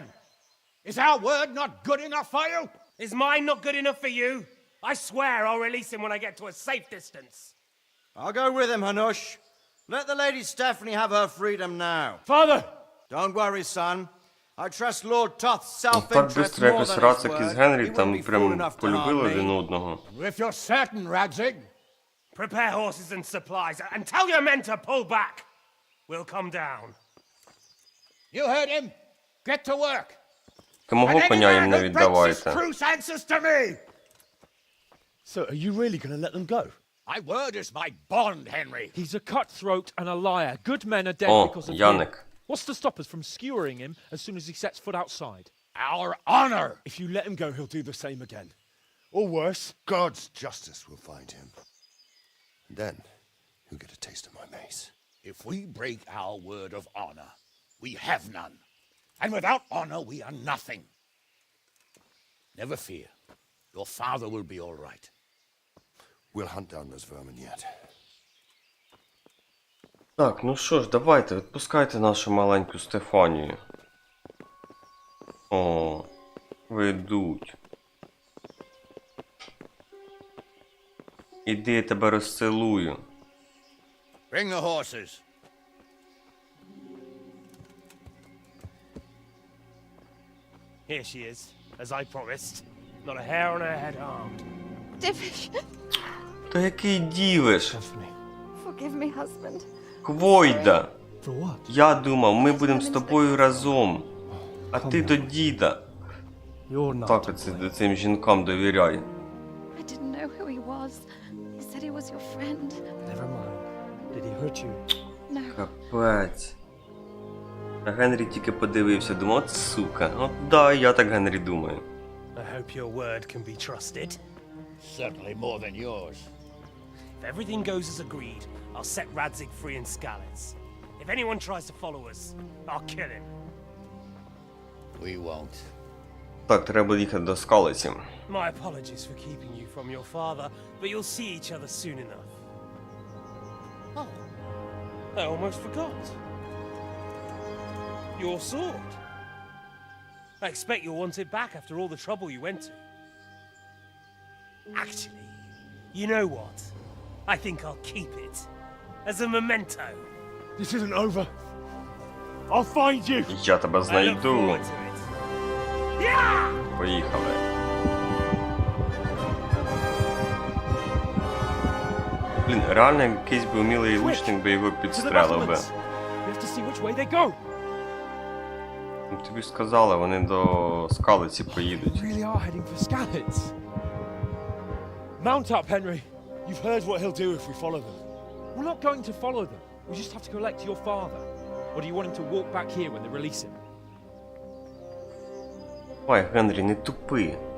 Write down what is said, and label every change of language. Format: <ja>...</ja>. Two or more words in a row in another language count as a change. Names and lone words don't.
<en>Is our word not good enough for you? Is mine not good enough for you? I swear I'll release him when I get to a safe distance. I'll go with him, Hanush. Let the Lady Stephanie have her freedom now. Father! Don't worry, son. I trust Lord Toth's</en> <uk>Так</uk> <en>self-interest</en> <uk>швидко</uk> <en>more</en> <uk>якось</uk> <en>than his</en> <uk>Рацик із</uk> <en>word. Генрі He wouldn't</en> <uk>там</uk> <en>be fool</en> <uk>прям</uk> <en>enough to</en> <uk>полюбили</uk> <en>harm</en> <uk>один</uk> <en>me.</en> <uk>одного.</uk> <en>If you're certain, Radzig. Prepare horses and supplies, and tell your men to pull back. We'll come down. You heard him. Get to work.</en> <uk>Ти мого коня їм не віддавайте.</uk> <en>Truce answers to me. So, are you really going to let them go? My word is my bond, Henry. He's a cutthroat and a liar. Good men are dead</en> <uk>О,</uk> <en>because of him. Яник. What's to stop us from skewering him as soon as he sets foot outside? Our honor. If you let him go, he'll do the same again. Or worse. God's justice will find him. And then he'll get a taste of my mace. If we break our word of honor, we have none. And without honor, we are nothing. Never fear. Your father will be all right. We'll hunt down those vermin yet.</en> <uk>Так, ну що ж, давайте, відпускайте нашу маленьку Стефанію. О, ведуть. Іди, я тебе розцілую.</uk> <en>Bring the horses. Here she is, as I promised. Not a hair on her head harmed. Divish,</en> <uk>Та який дівиш?</uk> <en>forgive me, husband.</en> <uk>Хвойда! Я думав, ми будемо з тобою разом. А ти до діда. Так оце цим жінкам довіряй.</uk> <en>I didn't know who he was. He said he was your friend. Never mind. Did he hurt you? No.</en> <uk>Капець. А Генрі тільки подивився, думав, от сука. От да, я так Генрі думаю.</uk> <en>I hope your word can be trusted. Certainly more than yours. If everything goes as agreed, I'll set Radzig free in Skalitz. If anyone tries to follow us, I'll kill him. We won't.</en> <uk>Так, треба їхати до Скалиці.</uk> <en>My apologies for keeping you from your father, but you'll see each other soon enough. Oh, I almost forgot. Your sword. I expect you'll want it back after all the trouble you went to. Actually, you know what? I think I'll keep it. As a memento. This isn't over. I'll find you.</en> <uk>Я тебе</uk> <en>I look</en> <uk>знайду.</uk> <en>forward to it. Yeah!</en> <uk>Поїхали. Блін, реально якийсь би вмілий лучник би його підстрелив би.</uk> <en>We have to see which way they go.</en> <uk>Ну, тобі ж сказали, вони до Скалиці поїдуть.</uk> <en>We really are heading for Skalitz. Mount up, Henry. You've heard what he'll do if we follow them. We're not going to follow them. We just have to collect your father. Or do you want him to walk back here when they release him?</en> <uk>Ой, Генрі, не тупи.</uk>